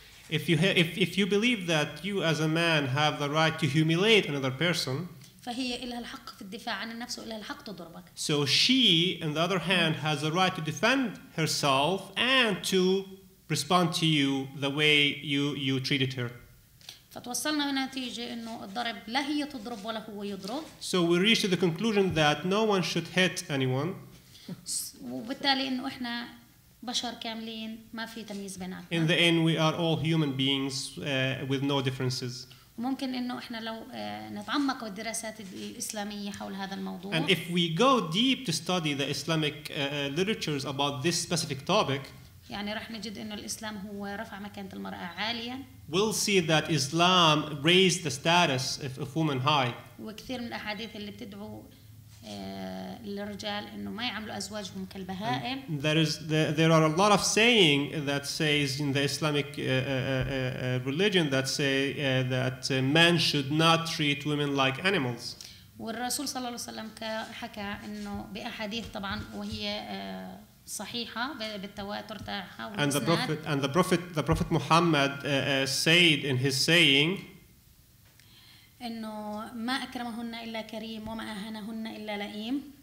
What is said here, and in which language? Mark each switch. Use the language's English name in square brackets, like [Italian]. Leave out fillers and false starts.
[English] If you believe that you as a man have the right to humiliate another person, [Arabic] فهي إلها الحق في الدفاع عن النفس وإلها الحق تضربك. [English] So she, on the other hand, has the right to defend herself and to respond to you the way you treated her. [Arabic] فتوصلنا لنتيجة إنه الضرب لا هي تضرب ولا هو يضرب. [English] So we reached to the conclusion that no one should hit anyone. [Arabic] وبالتالي إنه إحنا بشر كاملين ما في تمييز بيناتنا. [English] In the end, we are all human beings with no differences. [Arabic] ممكن إنه إحنا لو نتعمق بالدراسات الإسلامية حول هذا الموضوع. [English] And if we go deep to study the Islamic literatures about this specific topic, [Arabic] يعني رح نجد إنه الإسلام هو رفع مكانة المرأة عاليا. [English] We'll see that Islam raised the status of women high. [Arabic] وكثير من الأحاديث اللي بتدعو للرجال إنه ما يعاملوا أزواجهم كالبهائم. [English] There are a lot of saying that says in the Islamic religion that say that men should not treat women like animals. [Arabic] والرسول صلى الله عليه وسلم حكى إنه بأحاديث طبعا وهي صحيحة بالتواتر تاعها. [English] And the Prophet Muhammad said in his saying [Arabic] إنه ما أكرمهن إلا كريم وما أهانهن إلا لئيم.